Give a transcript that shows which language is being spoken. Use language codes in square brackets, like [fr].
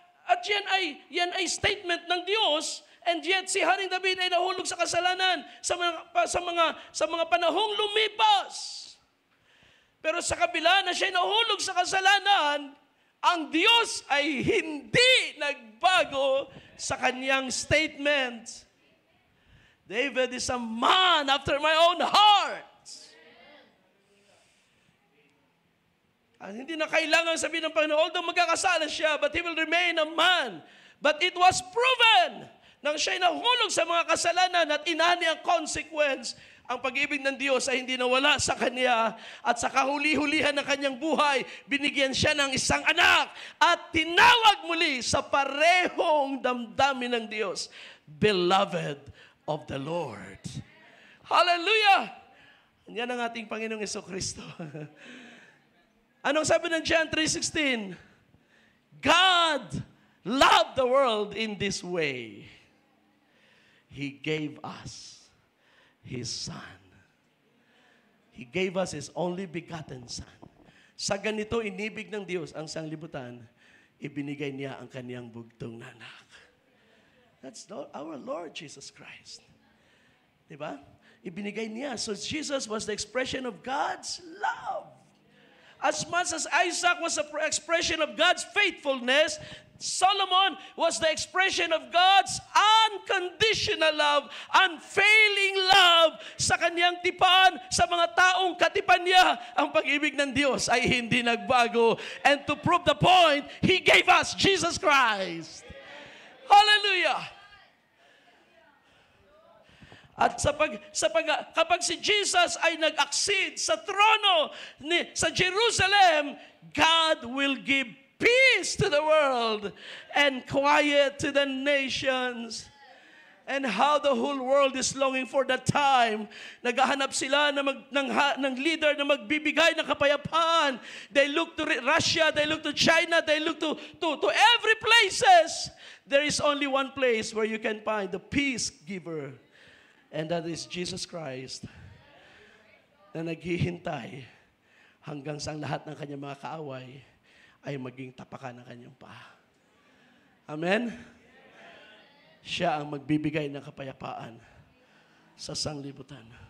[tl] At yan ay statement ng Diyos, [en] and yet [tl] si Haring David ay nahulog sa kasalanan sa mga panahong lumipas. Pero sa kabila na siya nahulog sa kasalanan, ang Diyos ay hindi nagbago sa kanyang statement. [en] David is a man after my own heart. [tl] At hindi na kailangan sabihin ng Panginoon, although magkakasala siya, [en] but he will remain a man. But it was proven [tl] nang siya'y nahulog sa mga kasalanan at inani ang consequence, ang pag-ibig ng Diyos ay hindi nawala sa kanya, at sa kahuli-hulihan ng kanyang buhay, binigyan siya ng isang anak at tinawag muli sa parehong damdamin ng Diyos, [en] beloved of the Lord. [tl] Hallelujah! Yan ang ating Panginoong Jesucristo. Anong sabi ng John 3:16? [en] God loved the world in this way. He gave us His Son. He gave us His only begotten Son. [tl] Sa ganito inibig ng Diyos ang sanglibutan, ibinigay niya ang kaniyang bugtong na anak. [en] That's our Lord Jesus Christ. [tl] Diba? Ibinigay niya. [en] So Jesus was the expression of God's love. As much as Isaac was an expression of God's faithfulness, Solomon was the expression of God's unconditional love, unfailing love [tl] sa kanyang tipan, sa mga taong katipan niya. Ang pag-ibig ng Diyos ay hindi nagbago. [en] And to prove the point, He gave us Jesus Christ. Hallelujah! [tl] At kapag si Jesus ay nag-accede sa trono sa Jerusalem, [en] God will give peace to the world and quiet to the nations. And how the whole world is longing for that time. [tl] Naghahanap sila ng leader na magbibigay ng kapayapaan. [en] They look to Russia, they look to China, they look to every places. There is only one place where you can find the peace giver. And that is Jesus Christ [tl] na naghihintay hanggang sa lahat ng kanyang mga kaaway ay maging tapakan ng kanyang paa. Amen? Siya ang magbibigay ng kapayapaan sa sanglibutan.